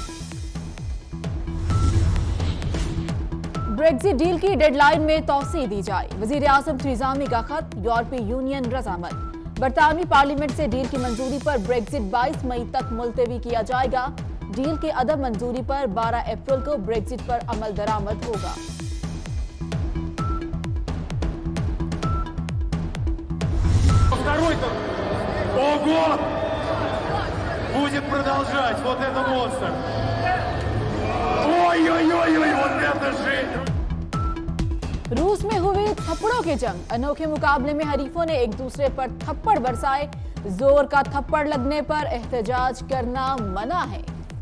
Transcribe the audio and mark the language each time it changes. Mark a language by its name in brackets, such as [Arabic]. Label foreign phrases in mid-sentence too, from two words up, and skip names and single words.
[Urdu] بریگزٹ ڈیل کی ڈیڈلائن میں توسیع دی جائے. وزیر اعظم تھریسا مے کا خط۔ یورپی یونین رضامند. برطانوی پارلیمنٹ سے ڈیل کی منظوری پر بریگزٹ 22 مئی تک ملتوی کیا جائے گا. ڈیل کے عدم منظوری پر 12 اپریل کو بریگزٹ پر عمل درآمد ہوگا. [Russian] Ого! Будет продолжать. Вот это монстр. Ой-ой-ой-ой, вот это жизнь. [Urdu] روس میں ہوئی تھپڑوں کی جنگ. انوکھے مقابلے میں حریفوں نے ایک دوسرے پر تھپڑ برسائے. زور کا تھپڑ لگنے پر احتجاج کرنا منع ہے.